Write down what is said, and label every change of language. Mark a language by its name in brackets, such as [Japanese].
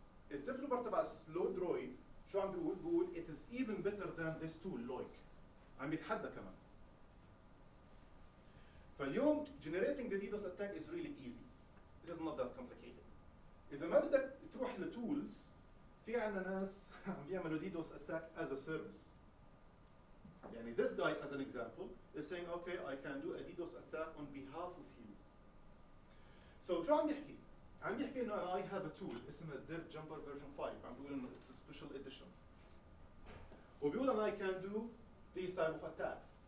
[Arabic] الديفلوبر تبع Slow Droid شو عم بيقول؟ بيقول [English] it is even better than this tool Loic. [Arabic] عم يتحدى كمان. [English] فاليوم generating the DDoS attack is really easy. It is not that complicated. [Arabic] إذا ما بدك تروح لتولز في عندنا ناس عم بيعملوا DDoS attack [English] as a service. يعني this guy as an example is saying okay I can do a DDoS attack on behalf of you. [Arabic] So شو عم بيحكي؟ عم بيحكي إنه [English] I have a tool [Arabic] اسمها Dirt Jumper version 5. عم بيقول إنه [English] it's a special edition. [Arabic] وبيقول إنه [English] I can do these type of attacks.